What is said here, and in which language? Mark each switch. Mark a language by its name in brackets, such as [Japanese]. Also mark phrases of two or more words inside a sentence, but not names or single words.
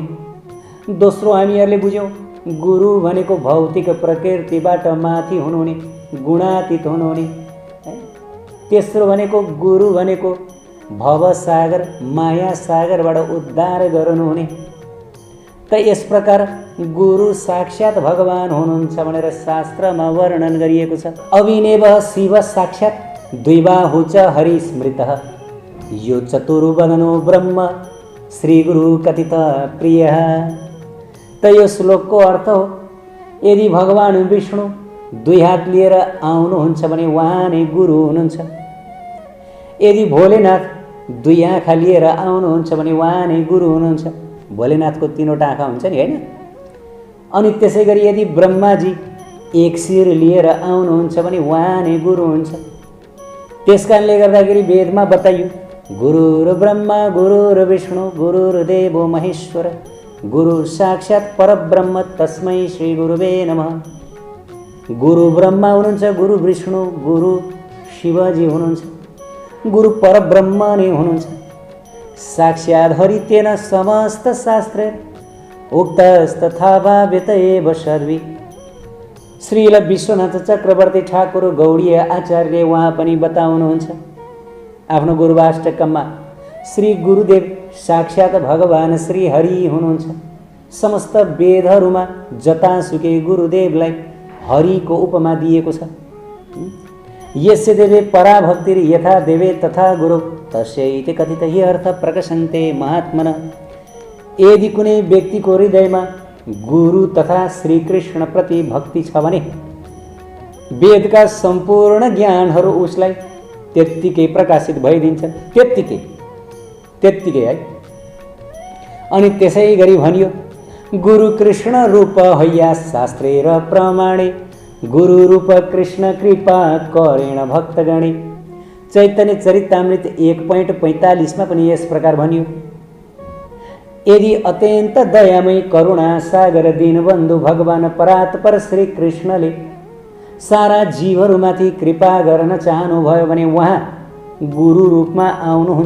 [Nepali] दोस्रो हामीहरूले बुझ्यौँ गुरु भनेको भौतिक प्रकृतिबाट माथि हुनुहुने, गुणातीत हुनुहुने। तेस्रो भनेको गुरु भनेको भवसागर माया सागरबाट उद्धार गर्नुहुने। त यस प्रकार गुरु साक्षात् भगवान हुनुहुन्छ भनेर शास्त्रमा वर्णन गरिएको छ। [Sanskrit] अविनेवः शिव साक्षात् द्विबाहु च हरिस्मृतः, यो चतुर्वदनो ब्रह्म श्रीगुरु कथित प्रियः। [Nepali] त यो श्लोकको अर्थ हो, यदि भगवान विष्णु दुई हात लिएर आउनुहुन्छ भने उहाँ नै गुरु हुनुहुन्छ। यदि भोलेनाथ दुई आँखा लिएर आउनुहुन्छ भने उहाँ नै गुरु हुनुहुन्छ। भोलेनाथको तीनवटा आँखा हुन्छ नि, होइन? अनि त्यसै गरी यदि ब्रह्माजी एक शिर लिएर आउनुहुन्छ भने उहाँ नै गुरु हुन्छ। त्यसकारणले गर्दाखेरि वेदमा बताइयो, [Sanskrit] गुरुर्ब्रह्मा गुरुर्विष्णु गुरुर्देवो महेश्वर, गुरु साक्षात् परब्रह्म तस्मै श्री गुरुवे नमः। [Nepali] गुरु ब्रह्मा हुनुहुन्छ, गुरु विष्णु, गुरु शिवजी हुनुहुन्छ, गुरु परब्रह्म नै हुनुहुन्छ। [Sanskrit] साक्षात् हरि तेन समस्त शास्त्रे उक्तस्तथा भाव्यत एव सर्वी। [Nepali] श्रील विश्वनाथ चक्रवर्ती ठाकुर गौडीय आचार्यले उहाँ पनि बताउनुहुन्छ आफ्नो गुरुवाष्टकममा, श्री गुरुदेव साक्षात् भगवान श्री हरि हुनुहुन्छ। समस्त वेदहरूमा जतासुकै गुरुदेवलाई हरिको उपमा दिएको छ। [Sanskrit] यस्य देवे पराभक्तिर् यथा देवे तथा गुरु तस्यैति कथित हि अर्थ प्रकाशन्ते महात्मन। [Nepali] यदि कुनै व्यक्तिको हृदयमा गुरु तथा श्रीकृष्ण प्रति भक्ति छ भने वेदका सम्पूर्ण ज्ञानहरू उसलाई त्यत्तिकै प्रकाशित भइदिन्छन्। त्यत्तिकै है। अनि त्यसै गरी भनियो, [Bangla] গুরু কৃষ্ণ রূপ হৈয়া শাস্ত্রে র প্রমাণে, গুরু রূপ কৃষ্ণ কৃপা করেণ ভক্তগণে। [Nepali] चैतन्य चरितामृत 1.45 मा पनि यस प्रकार भनियो, यदि अत्यन्त दयामय करुणा सागर दीनबन्धु भगवान परात्पर श्री कृष्णले सारा जीवहरूमाथि कृपा गर्न चाहनुभयो भने उहाँ गुरु रूपमा आउनुहुन्छ।